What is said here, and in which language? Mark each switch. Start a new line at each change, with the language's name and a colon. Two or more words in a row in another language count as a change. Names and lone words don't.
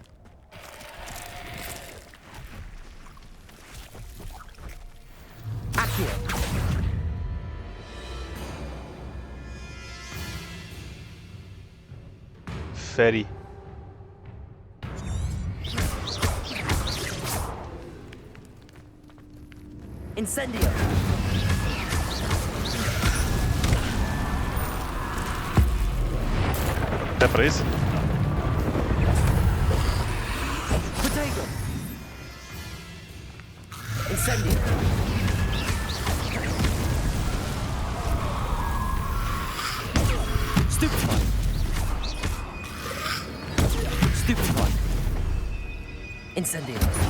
Portuguese: Accio. Fere. Incendio. É pra isso? Protego. Incendio. Stupefy. Stupefy. Incendio.